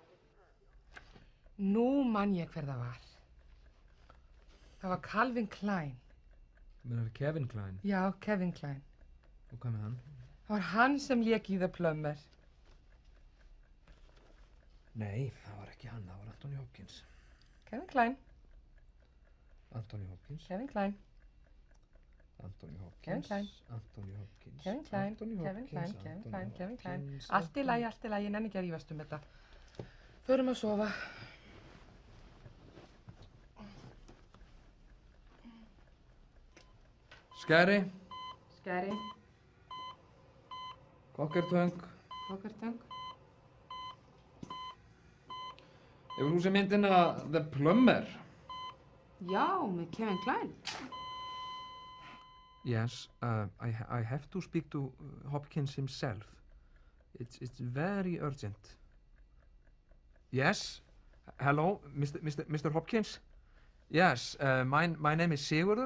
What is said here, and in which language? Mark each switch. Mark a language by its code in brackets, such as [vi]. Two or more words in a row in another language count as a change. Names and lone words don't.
[is] Nú man ég hver það var. Það var Calvin Klein. Þú meinar Kevin Klein? Já, Kevin Klein. Og hvað með hann? Það var hann sem lék í The Plumber. Nei, það var ekki hann, það var Anthony Hopkins. Kevin Klein. Anthony Hopkins. Kevin Klein. Anthony Hopkins. Kevin Klein. Anthony Hopkins. Kevin Klein. Anthony Kevin Klein. Hopkins. Kevin Klein. Kevin Klein. Hopkins. Allt í lagi, ég nenni ekki að rífast um þetta. Förum að sofa. Skæri. Skæri. Kokkertöng. Kokkertöng. Hefur þú séð myndina The Plumber? Já, með Kevin Klein. [en] Yes, I have to speak to Hopkins himself. It's very urgent. Yes, hello, Mr. Hopkins. Yes, my name is Sigurður.